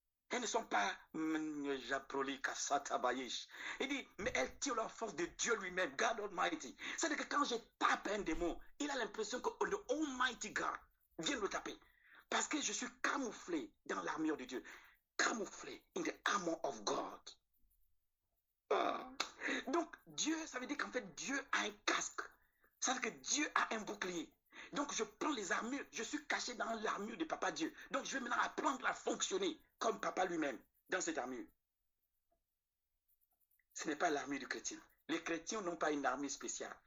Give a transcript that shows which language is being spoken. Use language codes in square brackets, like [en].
[fr] Elles ne sont pas Japroli, Kassata, Bayish. Il dit, mais elles tirent leur force de Dieu lui-même, God Almighty. C'est-à-dire que quand je tape un démon, il a l'impression que le Almighty God vient le taper. Parce que je suis camouflé dans l'armure de Dieu. [en] Camouflé in the armor of God. [fr] Donc, Dieu, ça veut dire qu'en fait, Dieu a un casque. Ça veut dire que Dieu a un bouclier. Donc, je prends les armures, je suis caché dans l'armure de Papa Dieu. Donc, je vais maintenant apprendre à fonctionner comme Papa lui-même dans cette armure. Ce n'est pas l'armure du chrétien. Les chrétiens n'ont pas une armure spéciale.